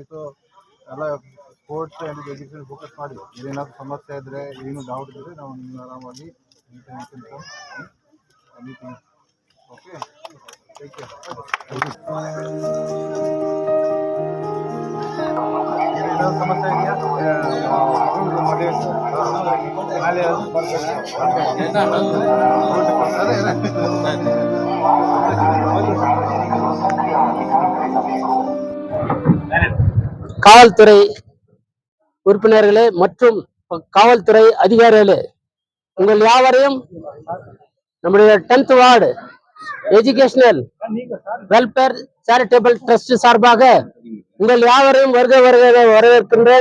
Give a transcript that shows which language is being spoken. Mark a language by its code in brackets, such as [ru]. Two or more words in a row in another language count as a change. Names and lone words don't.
[kn] ಸೊ ಎಲ್ಲ [en] sports and education focus [kn] ಮಾಡಿ. ಏನಾದರೂ ಸಮಸ್ಯೆ ಇದ್ದರೆ, ಏನು ಡೌಟ್ ಇದ್ದರೆ ನಾವು ನೀವು ಆರಾಮಾಗಿ ಎನಿಥಿಂಗ್. [en] okay, take care. [kn] ಏನಾದರೂ ಸಮಸ್ಯೆ ಇದೆಯಾ? [ta] காவல்துறை உறுப்பினர்களே மற்றும் காவல்துறை அதிகாரிகளே, உங்கள் யாவரையும் நம்முடைய 10th வார்டு எஜுகேஷனல் வெல்ஃபேர் சேரிட்டபிள் ட்ரஸ்ட் சார்பாக உங்கள் யாவரையும் வரவேற்கின்றேன்.